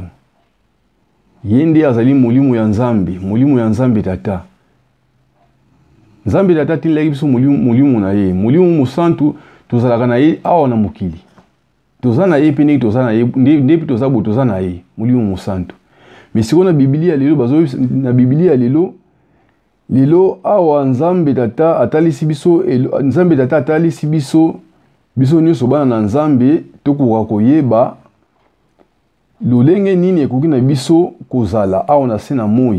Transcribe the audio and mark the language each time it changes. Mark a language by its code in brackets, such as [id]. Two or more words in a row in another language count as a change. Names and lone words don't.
[ln] Ye nde azali molimo ya Nzambe, molimo ya Nzambe tata. Nzambe tata atindelaki biso molimo na ye. Molimo mosantu tozalaka na ye awa na mokili. Toza na ye pe ndenge toza na ye, ndepi toza bo toza na ye, molimo mosantu. [fr] Mais si on a [ln] Biblia lelo na Biblia lelo awa Nzambe tata atalisi biso Nzambe tata atalisi biso nyonso bana na Nzambe tokoka koyeba lolenge nini ekoki na biso kozala awa na se na moi.